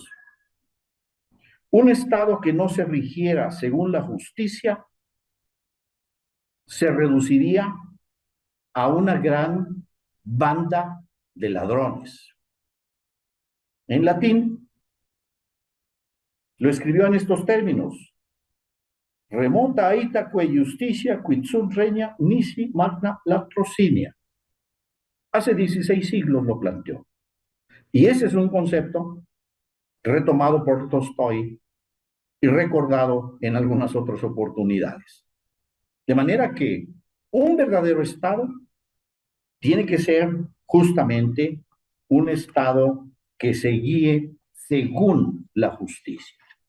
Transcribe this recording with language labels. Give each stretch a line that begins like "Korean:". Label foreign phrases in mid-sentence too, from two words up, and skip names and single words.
Spanish: Un Estado que no se rigiera según la justicia se reduciría a una gran banda de ladrones. En latín, lo escribió en estos términos:
Latin: remota aitaque justicia quid sunt regna nisi magna latrocinia.
Spanish: Hace 16 siglos lo planteó. Y ese es un concepto retomado por Tolstoy y recordado en algunas otras oportunidades. De manera que un verdadero Estado tiene que ser justamente un Estado que se guíe según la justicia.